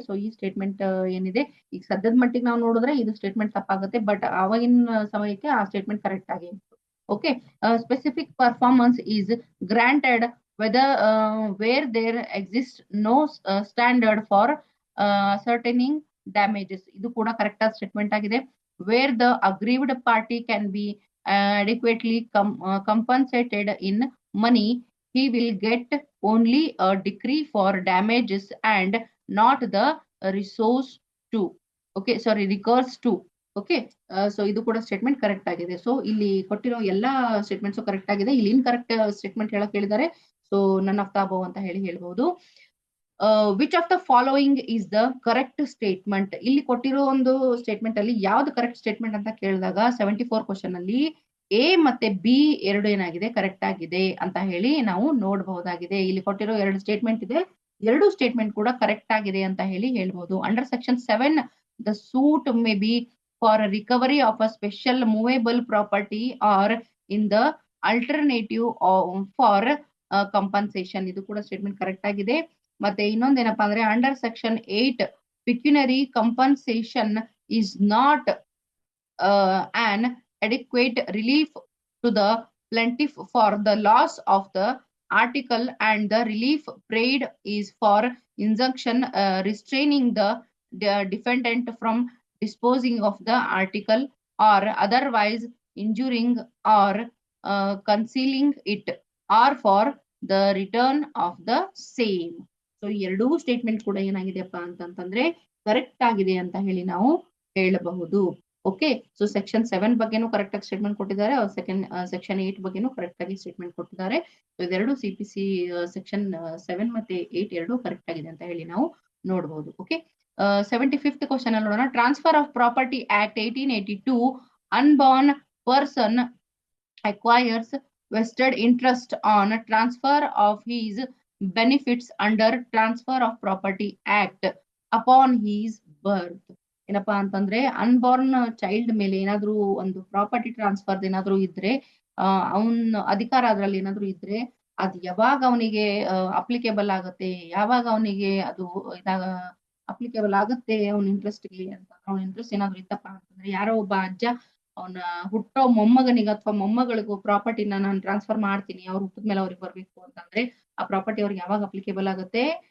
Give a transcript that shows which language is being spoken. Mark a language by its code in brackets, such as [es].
[kn] So ಈ statement ಏನಿದೆ ಈಗ ಸದ್ಯದ ಮಟ್ಟಿಗೆ ನಾವು ನೋಡಿದ್ರೆ ಇದು ಸ್ಟೇಟ್ಮೆಂಟ್ ತಪ್ಪಾಗುತ್ತೆ, ಬಟ್ ಆವಾಗಿನ ಸಮಯಕ್ಕೆ ಆ ಸ್ಟೇಟ್ಮೆಂಟ್ ಕರೆಕ್ಟ್ ಆಗಿ ಇತ್ತು. Okay. [en] specific performance is granted whether where there exist no standard for ascertaining damages, [kn] ಇದು ಕೂಡ ಕರೆಕ್ಟ್ ಆದ ಸ್ಟೇಟ್ಮೆಂಟ್ ಆಗಿದೆ. [en] Where the aggrieved party can be adequately compensated in money, he will get only a decree for damages and not the recourse to. Okay, sorry, recourse to. Okay. [kn] So ಇದು ಕೂಡ statement correct ಆಗಿದೆ. So ಇಲ್ಲಿ ಕೊಟ್ಟಿರೋ ಎಲ್ಲಾ statements correct ಆಗಿದೆ. ಇಲ್ಲಿ incorrect statement ಹೇಳಕ್ ಹೇಳಿದ್ದಾರೆ, so [en] none of the above [kn] ಅಂತ ಹೇಳ್ಬಹುದು. [en] which of the following is the correct statement, [kn] ಇಲ್ಲಿ ಕೊಟ್ಟಿರೋ ಒಂದು ಸ್ಟೇಟ್ಮೆಂಟ್ ಅಲ್ಲಿ ಯಾವ್ದು ಕರೆಕ್ಟ್ ಸ್ಟೇಟ್ಮೆಂಟ್ ಅಂತ ಕೇಳಿದಾಗ 74 ಕ್ವಶನ್ ಅಲ್ಲಿ ಎ ಮತ್ತೆ ಬಿ ಎರಡು ಏನಾಗಿದೆ, ಕರೆಕ್ಟ್ ಆಗಿದೆ ಅಂತ ಹೇಳಿ ನಾವು ನೋಡಬಹುದಾಗಿದೆ. ಇಲ್ಲಿ ಕೊಟ್ಟಿರೋ ಎರಡು ಸ್ಟೇಟ್ಮೆಂಟ್ ಇದೆ, ಎರಡು ಸ್ಟೇಟ್ಮೆಂಟ್ ಕೂಡ ಕರೆಕ್ಟ್ ಆಗಿದೆ ಅಂತ ಹೇಳ್ಬಹುದು. [en] under section 7 the suit may be for recovery of a special movable property or in the alternative for compensation, [kn] ಇದು ಕೂಡ ಸ್ಟೇಟ್ಮೆಂಟ್ ಕರೆಕ್ಟ್ ಆಗಿದೆ. ಮತ್ತೆ ಇನ್ನೊಂದೇನಪ್ಪಾ ಅಂದ್ರೆ under section 8 [en] pecuniary compensation is not an adequate relief to the plaintiff for the loss of the article, and the relief paid is for injunction restraining the defendant from disposing of the article or otherwise injuring or concealing it, or for the return of the same. [kn] So ಎರಡೂ statement ಕೂಡ ಏನಾಗಿದೆಯಪ್ಪ ಅಂತಂತಂದ್ರೆ correct ಆಗಿದೆ ಅಂತ ಹೇಳಿ ನಾವು ಹೇಳಬಹುದು. Okay, so section 7 ಬಗ್ಗೆನೂ correct ಆಗಿ ಸ್ಟೇಟ್ಮೆಂಟ್ ಕೊಟ್ಟಿದ್ದಾರೆ, ಸೆಕ್ಷನ್ 8 ಬಗ್ಗೆನೂ ಕರೆಕ್ಟ್ ಆಗಿ ಸ್ಟೇಟ್ಮೆಂಟ್ ಕೊಟ್ಟಿದ್ದಾರೆ. ಇದೆರಡು ಸಿಪಿಸಿ ಸೆಕ್ಷನ್ 7 ಮತ್ತೆ 8 ಎರಡು ಕರೆಕ್ಟ್ ಆಗಿದೆ ಅಂತ ಹೇಳಿ ನಾವು ನೋಡಬಹುದು. ಓಕೆ, 75th ಕ್ವಶನ್ ಅಲ್ಲಿ ನೋಡೋಣ. [en] Transfer of property act 1882, unborn person acquires vested interest on transfer of his benefits under Transfer of Property Act upon his birth. [kn] ಏನಪ್ಪಾ ಅಂತಂದ್ರೆ ಅನ್ಬಾರ್ನ್ ಚೈಲ್ಡ್ ಮೇಲೆ ಏನಾದ್ರೂ ಒಂದು ಪ್ರಾಪರ್ಟಿ ಟ್ರಾನ್ಸ್ಫರ್ ಏನಾದ್ರೂ ಇದ್ರೆ, ಅವನ ಅಧಿಕಾರ ಅದ್ರಲ್ಲಿ ಏನಾದ್ರೂ ಇದ್ರೆ, ಅದು ಯಾವಾಗ ಅವನಿಗೆ ಅಪ್ಲಿಕೇಬಲ್ ಆಗುತ್ತೆ, ಯಾವಾಗ ಅವನಿಗೆ ಅದು ಇದಾಗ ಅಪ್ಲಿಕೇಬಲ್ ಆಗುತ್ತೆ ಅವನ ಇಂಟ್ರೆಸ್ಟ್ಗೆ ಅಂತ, ಅವನ ಇಂಟ್ರೆಸ್ಟ್ ಏನಾದ್ರು ಇತ್ತಪ್ಪ ಅಂತಂದ್ರೆ, ಯಾರೋ ಒಬ್ಬ ಅಜ್ಜ ಅವನ ಹುಟ್ಟೋ ಮೊಮ್ಮಗನಿಗೆ ಅಥವಾ ಮೊಮ್ಮಗಳಿಗೂ ಪ್ರಾಪರ್ಟಿನ ನಾನು ಟ್ರಾನ್ಸ್ಫರ್ ಮಾಡ್ತೀನಿ, ಅವ್ರು ಹುಟ್ಟಿದ ಮೇಲೆ ಅವ್ರಿಗೆ ಬರ್ಬೇಕು ಅಂತಂದ್ರೆ ಆ ಪ್ರಾಪರ್ಟಿ ಅವ್ರಿಗೆ ಯಾವಾಗ ಅಪ್ಲಿಕೇಬಲ್ ಆಗುತ್ತೆ?